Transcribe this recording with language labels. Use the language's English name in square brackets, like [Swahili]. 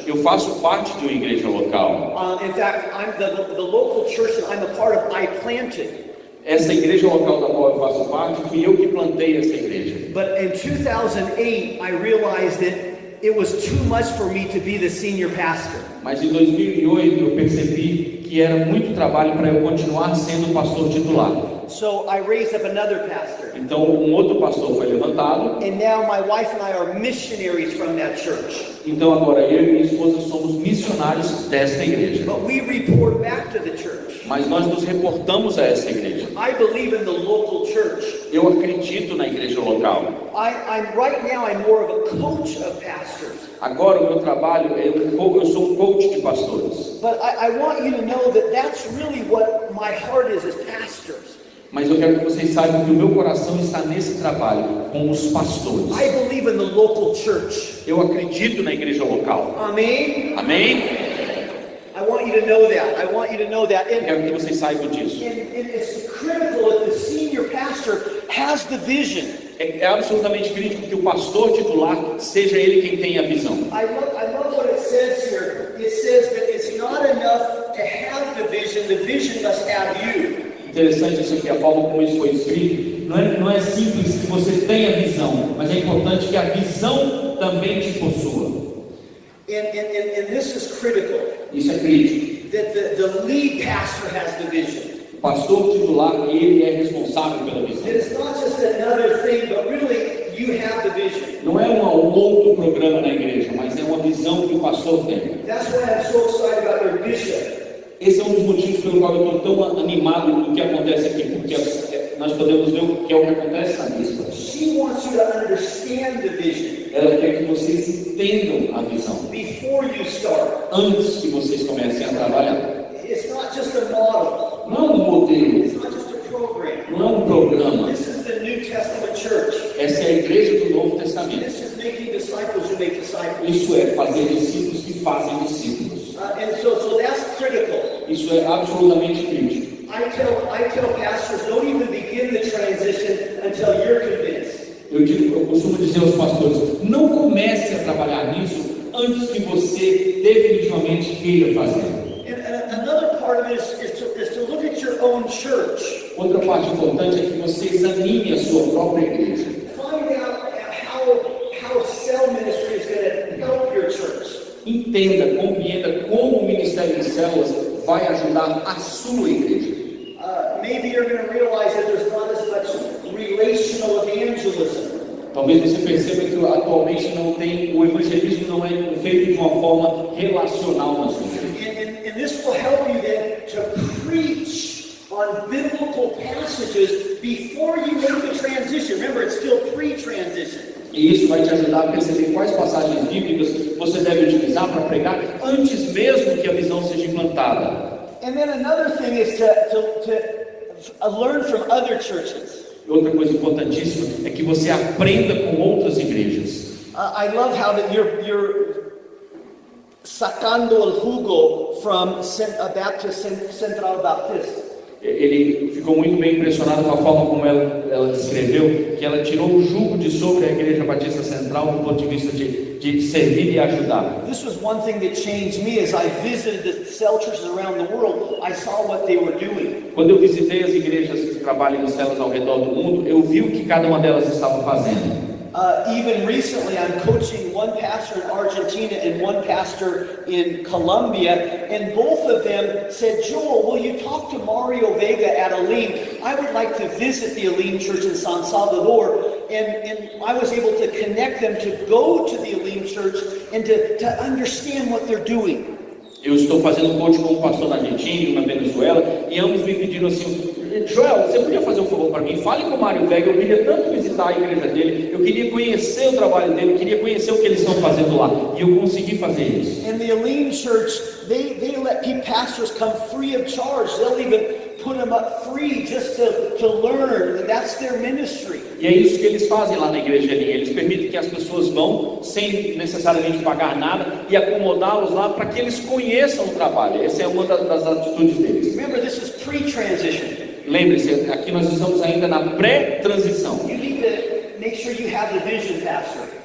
[Portuguese] Eu faço parte de uma igreja local. [English] In fact, I'm the local church that I'm a part of. I planted. [Portuguese] Essa igreja local da qual eu faço parte, fui eu que plantei essa igreja. [English] But in 2008, I realized that it was too much for me to be the senior pastor. [Portuguese] Mas em 2008 eu percebi que era muito trabalho para eu continuar sendo pastor titular. [English] So I raised up another pastor. [Portuguese] Então outro pastor foi levantado. [English] And now my wife and I are missionaries from that church. [Portuguese] Então agora eu e minha esposa somos missionários desta igreja. [English] But we report back to the church. [Portuguese] Mas nós nos reportamos a essa igreja. [English] I believe in the local church. [Portuguese] Eu acredito na igreja local. [English] Right now I'm more of a coach of pastors. [Portuguese] Agora o meu trabalho eu sou um coach de pastores. [English] But I want you to know that that's really what my heart is as pastors. [Portuguese] Mas eu quero que vocês saibam que o meu coração está nesse trabalho com os pastores. [English] I believe in the local church. [Portuguese] Eu acredito na igreja local. Amém? Amém? [English] I want you to know that. I want you to know that. [Portuguese] Eu quero que vocês saibam disso. [English] And it's critical that the senior pastor has the vision. [Portuguese] É absolutamente crítico que o pastor titular seja ele quem tenha a visão. [English] I love what it says here. It says that it's not enough to have the vision must have you. [Portuguese] Interessante isso aqui, a forma como isso foi escrito. Não é simples que você tenha visão, mas é importante que a visão também te possua. [English] And this is critical. [Portuguese] Isso é crítico. [English] That the lead pastor has the vision. [Portuguese] O pastor titular, ele é responsável pela visão. [English] That it's not just another thing, but really you have the vision. [Portuguese] Não é um outro programa na igreja, mas é uma visão que o pastor tem. [English] That's why I'm so excited about your bishop. [Portuguese] Esse é um dos motivos pelo qual eu estou tão animado com o que acontece aqui, porque nós podemos ver o que é o que acontece na bispa. [English] She wants you to understand the vision. [Portuguese] Ela quer que vocês entendam a visão. [English] Before you start. [Portuguese] Antes que vocês comecem a trabalhar. [English] It's not just a model. [Portuguese] Não é um modelo. [English] It's not just a program. [Portuguese] Não é um programa. [English] This is the New Testament church. [Portuguese] Essa é a igreja do Novo Testamento. [English] This is making disciples who make disciples. [Portuguese] Isso é fazer discípulos que fazem discípulos. [English] And so that's critical. [Portuguese] Isso é absolutamente crítico. [English] I tell pastors, don't even begin the transition until you're convinced. [Portuguese] Eu costumo dizer aos pastores, não comece a trabalhar nisso antes que você definitivamente queira fazer. [English] And another part of it is to look at your own church. [Portuguese] Outra parte importante é que você examine a sua própria igreja. [English] Find out how cell ministry is going to help your church. [Portuguese] Entenda, compreenda como o Ministério de Células vai ajudar a sua igreja. [English] Maybe you're going to realize that there's not as much relational evangelism. [Portuguese] Talvez você perceba que atualmente o evangelismo não é feito de uma forma relacional na sua igreja. [English] And this will help you then to preach on biblical passages before you make the transition. Remember, it's still pre-transition. [Portuguese] E isso vai te ajudar a perceber quais passagens bíblicas você deve utilizar para pregar antes mesmo que a visão seja implantada. [English] And then another thing is to learn from other churches. [Portuguese] Outra coisa importantíssima é que você aprenda com outras igrejas. [English] I love how that you're [Spanish] sacando el jugo [English] from Central Baptist. [Portuguese] Ele ficou muito bem impressionado com a forma como ela descreveu, que ela tirou o jugo de sobre a Igreja Batista Central do ponto de vista de servir e ajudar. [English] This was one thing that changed me as I visited the cell churches around the world. I saw what they were doing. [Portuguese] Quando eu visitei as igrejas que trabalham em células ao redor do mundo, eu vi o que cada uma delas estava fazendo. [English] Even recently, I'm coaching one pastor in Argentina and one pastor in Colombia, and both of them said, Joel, will you talk to Mario Vega at Elim? I would like to visit the Elim Church in San Salvador. And I was able to connect them to go to the Elim Church and to understand what they're doing. [Portuguese] Eu estou fazendo coaching com um pastor na Argentina e na Venezuela, e ambos me pediram assim, Joel, você podia fazer um favor para mim? Fale com o Mário Vega, eu queria tanto visitar a igreja dele, eu queria conhecer o trabalho dele, eu queria conhecer o que eles estão fazendo lá, e eu consegui fazer isso. [English] And the Elim Church, they let pastors come free of charge. They'll even put them up free just to learn. That's their ministry. [Portuguese] E é isso que eles fazem lá na igreja ali. Eles permitem que as pessoas vão sem necessariamente pagar nada e acomodá-los lá para que eles conheçam o trabalho. Essa é uma das atitudes deles. [English] Remember, this is pre-transition. [Portuguese] Lembre-se, aqui nós estamos ainda na pré-transição. [English] You need to make sure you have the vision, pastor.